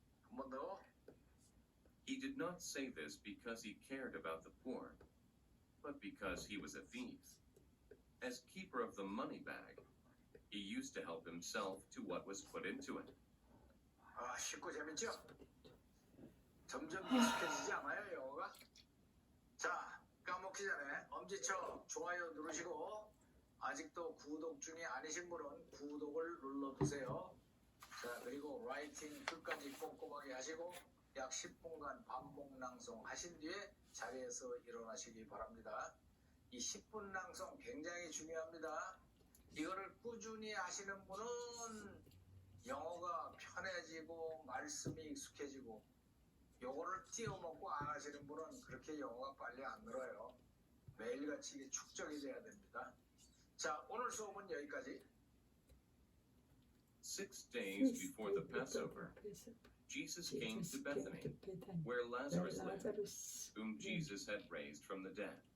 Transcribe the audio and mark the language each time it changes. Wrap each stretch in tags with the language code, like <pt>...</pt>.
<ko>한번 더.</ko> <en>He did not say this because he cared about the poor, but because he was a thief. As keeper of the money bag, he used to help himself to what was put into it.</en> <ko>아, 쉽고 재밌죠? 점점 익숙해지지 않아요, 영어가? 자, 까먹기 전에 엄지척 좋아요 누르시고 아직도 구독 중에 아니신 분은 구독을 눌러두세요. 자, 그리고 라이팅 끝까지 꼼꼼하게 하시고 약 10분간 반복 낭송 하신 뒤에 자리에서 일어나시기 바랍니다. 이 10분 낭송 굉장히 중요합니다. 이거를 꾸준히 하시는 분은 영어가 편해지고 말씀이 익숙해지고 요거를 띄워먹고 안 하시는 분은 그렇게 영어가 빨리 안 늘어요. 매일같이 이게 축적이 돼야 됩니다. 자, 오늘 수업은 여기까지.</ko> <en>6 days before the Passover, Jesus came to Bethany, where Lazarus lived, whom Jesus had raised from the dead.</en>